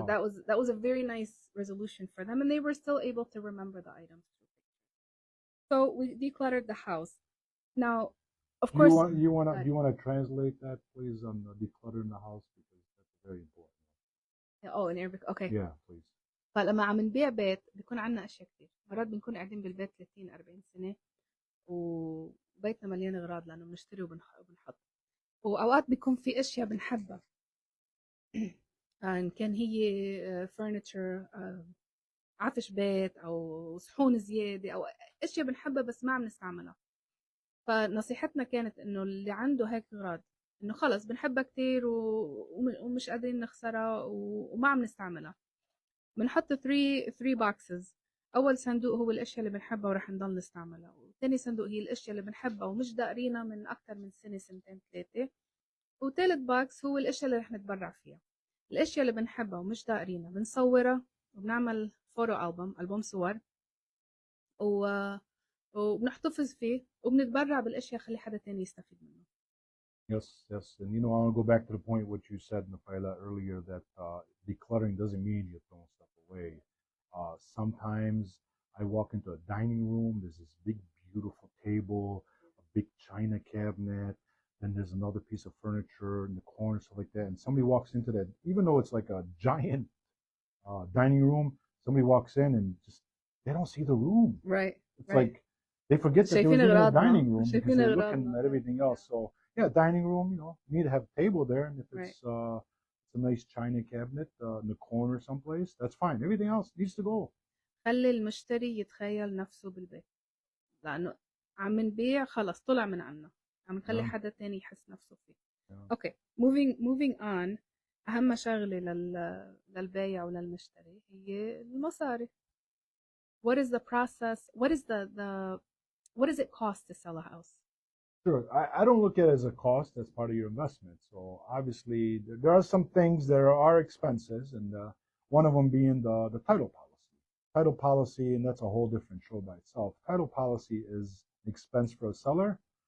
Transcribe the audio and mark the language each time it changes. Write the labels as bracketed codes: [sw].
[en] Wow. that was a very nice resolution for them, and they were still able to remember the items. So we decluttered the house. Now, of Do you course, want do you want to translate that, please, on decluttering the house, because that's very important. oh in Arabic, okay. Yeah, please. [ar] فلما عم نبيع بيت بيكون عندنا اشياء كتير، مرات بنكون قاعدين بالبيت 30 40 سنه وبيتنا مليان اغراض لانه بنشتري وبنحط، واوقات بيكون في اشياء بنحبها ان كان هي فرنتشر، عفش بيت او صحون زياده او اشياء بنحبها بس ما عم نستعملها. فنصيحتنا كانت انه اللي عنده هيك اغراض انه خلص بنحبها كتير ومش قادرين نخسرها وما عم نستعملها، بنحط [en] 3 boxes. [ar] اول صندوق هو الاشياء اللي بنحبها ورح نضل نستعملها، وثاني صندوق هي الاشياء اللي بنحبها ومش داقرينها من اكثر من سنه سنتين ثلاثه، وثالث باكس هو الاشياء اللي رح نتبرع فيها. الاشياء اللي بنحبها ومش داقرينها بنصورها وبنعمل فوتو ألبوم صور وبنحتفظ فيه وبنتبرع بالاشياء خلي حدا تاني يستفيد منه. [en] Yes, yes. And I want to go back to the point what you said, Nofila, earlier, that decluttering doesn't mean you're throwing stuff away. Sometimes I walk into a dining room, there's this big, beautiful table, a big china cabinet, then there's another piece of furniture in the corner, stuff like that. And somebody walks into that, even though it's like a giant dining room, somebody walks in and just, they don't see the room. Right. It's like they forget that they was in a dining room because they're [ar] شايفين [en] looking [ar] أغراضنا. [en] at everything else. So yeah, dining room, you need to have a table there, and if it's a nice china cabinet in the corner someplace, that's fine. Everything else needs to go. [ar] خلي المشتري يتخيل نفسه بالبيت، لأنه عم نبيع خلص طلع من عنا، عم نخلي [en] Yeah, [ar] حدا تاني يحس نفسه فيه. [en] yeah. Okay, moving on. [ar] أهم شغلة للبايع وللمشتري هي المصاري. [en] What is the process? What does it cost to sell a house? Sure. I don't look at it as a cost. That's part of your investment. So obviously, there are some things that are expenses, and one of them being the title policy. Title policy, and that's a whole different show by itself. Title policy is an expense for a seller.